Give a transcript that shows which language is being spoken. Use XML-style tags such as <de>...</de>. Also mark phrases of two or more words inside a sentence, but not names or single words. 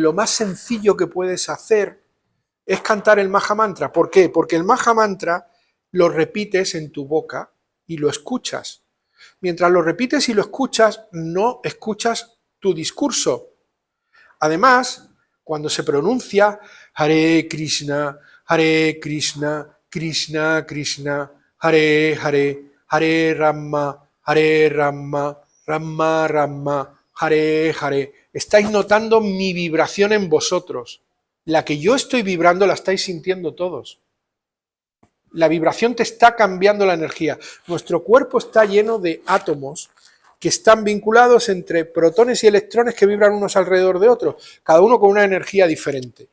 <es>Lo más sencillo que puedes hacer es cantar el Mahamantra. ¿Por qué? Porque el Mahamantra lo repites en tu boca y lo escuchas. Mientras lo repites y lo escuchas, no escuchas tu discurso. Además, cuando se pronuncia Hare Krishna, Krishna Krishna, Hare Hare, Hare Rama, Rama Rama, Hare Hare, estáis notando mi vibración en vosotros. La que yo estoy vibrando la estáis sintiendo todos. La vibración te está cambiando la energía. Nuestro cuerpo está lleno de átomos que están vinculados entre protones y electrones que vibran unos alrededor de otros, cada uno con una energía diferente.</es>